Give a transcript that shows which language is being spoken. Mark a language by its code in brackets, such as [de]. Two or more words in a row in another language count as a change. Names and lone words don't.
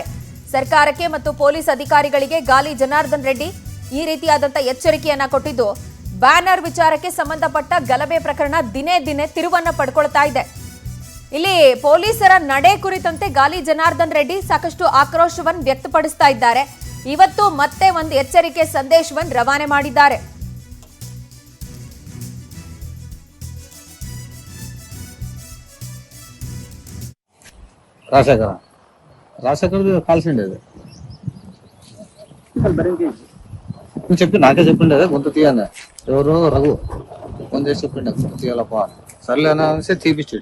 [kn] ಸರ್ಕಾರಕ್ಕೆ ಮತ್ತು ಪೊಲೀಸ್ ಅಧಿಕಾರಿಗಳಿಗೆ ಗಾಲಿ ಜನಾರ್ದನ್ ರೆಡ್ಡಿ ಈ ರೀತಿಯಾದಂತ ಎಚ್ಚರಿಕೆಯನ್ನ ಕೊಟ್ಟಿದ್ದು, ಬ್ಯಾನರ್ ವಿಚಾರಕ್ಕೆ ಸಂಬಂಧಪಟ್ಟ ಗಲಭೆ ಪ್ರಕರಣ ದಿನೇ ದಿನೇ ತಿರುವನ್ನ ಪಡ್ಕೊಳ್ತಾ ಇದೆ. ಇಲ್ಲಿ ಪೊಲೀಸರ ನಡೆ ಕುರಿತಂತೆ ಗಾಲಿ ಜನಾರ್ದನ್ ರೆಡ್ಡಿ ಸಾಕಷ್ಟು ಆಕ್ರೋಶವನ್ನು ವ್ಯಕ್ತಪಡಿಸ್ತಾ ಇದ್ದಾರೆ. ಇವತ್ತು ಮತ್ತೆ ಒಂದು ಎಚ್ಚರಿಕೆ ಸಂದೇಶವನ್ನು ರವಾನೆ ಮಾಡಿದ್ದಾರೆ. [te] రాజశేఖర్ కాల్సిండేది చెప్పి నాకే చెప్పిండేది గొంతు తీయని ఎవరు రఘు కొందేసి చెప్పిండే గొంతు తీయాలప్ప సర్లే అనేసి తీపిచ్చాడు.